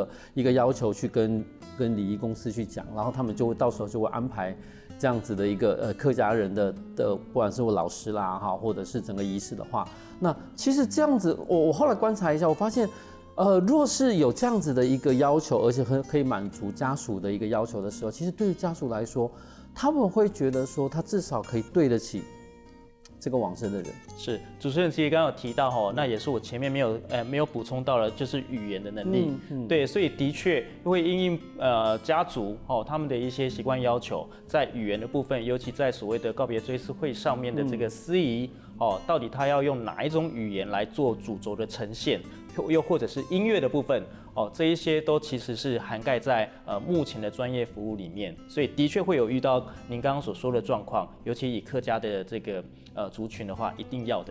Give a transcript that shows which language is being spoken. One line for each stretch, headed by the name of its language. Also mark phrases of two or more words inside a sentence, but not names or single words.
Chinese: 一個要求去跟禮儀公司去講，然後他們就會到時候就會安排這樣子的一個客家人的不管是我老師啦哈，或者是整個儀式的話，那其實這樣子我後來觀察一下，我發現若是有這樣子的一個要求，而且可以滿足家屬的一個要求的時候，其實對於家屬來說，他們會覺得說他至少可以對得起這個往生的人。是主持人其實剛剛有提到那也是我前面沒有補充到的，就是語言的能力。對，所以的確會因應家族他們的一些習慣要求，在語言的部分，尤其在所謂的告別追思會上面的這個司儀到底他要用哪一種語言來做主軸的呈現，又或者是音樂的部分这一些都其实是涵盖在目前的专业服务里面，所以的确会有遇到您刚刚所说的状况，尤其以客家的这个族群的话，一定要的。